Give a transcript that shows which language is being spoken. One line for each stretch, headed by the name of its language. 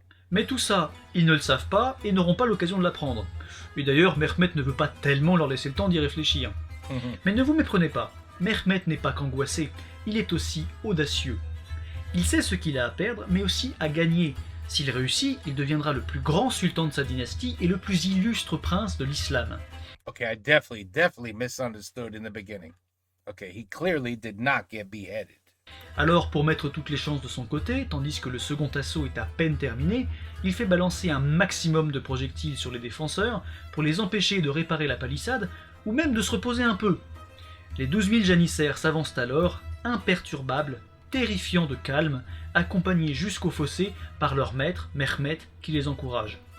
French: Mais tout ça, ils ne le savent pas et n'auront pas l'occasion de l'apprendre. Et d'ailleurs, Mehmet ne veut pas tellement leur laisser le temps d'y réfléchir. Mais ne vous méprenez pas, Mehmet n'est pas qu'angoissé, il est aussi audacieux. Il sait ce qu'il a à perdre, mais aussi à gagner. S'il réussit, il deviendra le plus grand sultan de sa dynastie et le plus illustre prince de l'islam.
English: Okay, I definitely misunderstood in the beginning. Okay, he clearly did not get beheaded.
French: Alors, pour mettre toutes les chances de son côté, tandis que le second assaut est à peine terminé, il fait balancer un maximum de projectiles sur les défenseurs pour les empêcher de réparer la palissade ou même de se reposer un peu. Les 12 000 janissaires s'avancent alors, imperturbables, terrifiants de calme, accompagnés jusqu'au fossé par leur maître, Mehmet, qui les encourage.